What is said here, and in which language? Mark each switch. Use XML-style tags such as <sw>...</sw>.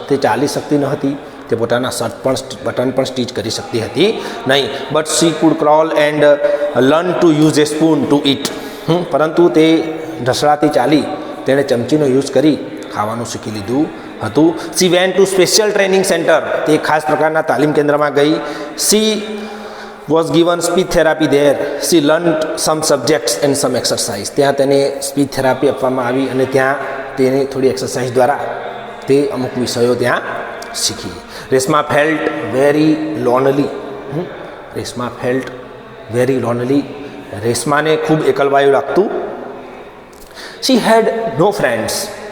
<gu>તે ચાલી શકતી ન હતી, તે પોતાના શર્ટ પણ બટન પણ સ્ટીચ કરી શકતી હતી નહીં.</gu> <en>But she could crawl and learn to use a spoon to eat.</en> <gu>પરંતુ તે ઢસડાતી ચાલી તેણે ચમચીનો યુઝ કરી ખાવાનું શીખી લીધું હતું.</gu> <en>She went to special training centre.</en> <gu>તે ખાસ પ્રકારના તાલીમ કેન્દ્રમાં ગઈ.</gu> <en>She was given speech therapy there. She learned some subjects and some exercise.</en> <gu>ત્યાં તેને સ્પીચ થેરાપી આપવામાં આવી અને ત્યાં તેને થોડી એક્સરસાઇઝ દ્વારા તે અમુક વિષયો ત્યાં શીખી.</gu> <en>Reshma felt very lonely. Reshma felt very lonely.</en> <gu>રેશમાને ખૂબ એકલવાયું લાગતું.</gu> <en>She had no friends.</en>